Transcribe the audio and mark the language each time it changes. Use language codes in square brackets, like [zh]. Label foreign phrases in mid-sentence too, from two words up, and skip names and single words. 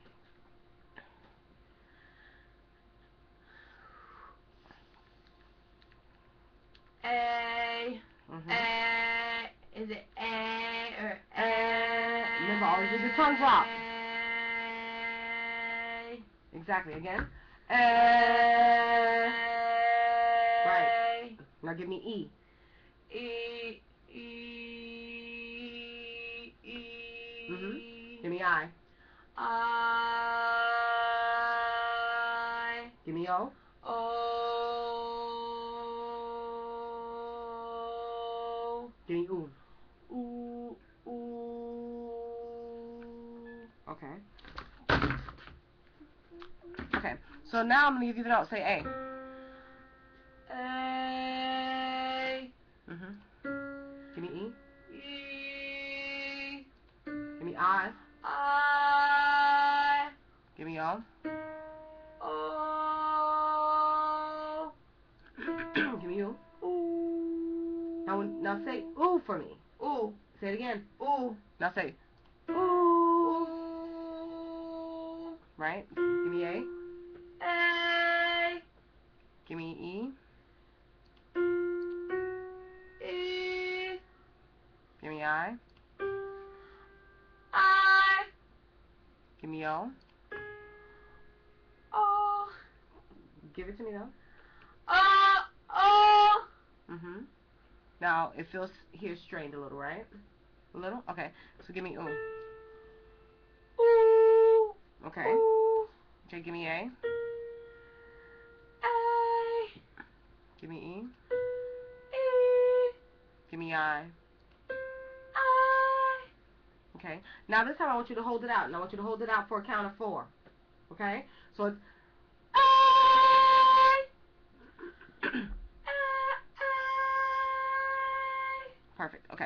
[en] A. A. Is it A or A? Remember, always leave your tongue drop. Exactly. Again. A. Right. Now give me E. E. E. E. Give me I. I. Give me O. O. Give me U. Ooh. Ooh. Okay. Okay. So now I'm gonna give you the note. Say A. A. Give me E. E. Give me I. I. Give me O. O. Give me U. Ooh. Now say ooh for me. Ooh. Say it again. Ooh. Now say ooh. Right? Give me A. A. Give me E. E. Give me I. I. Give me O. O. Give it to me though. O. O. Now it feels here strained a little, right? A little? Okay. So give me ooh. Ooh. Okay. Ooh. Okay, give me A. A. Give me E. E. Give me I. I. Okay. Now this time I want you to hold it out. And I want you to hold it out for a count of 4. Okay? So it's A. Perfect. Okay.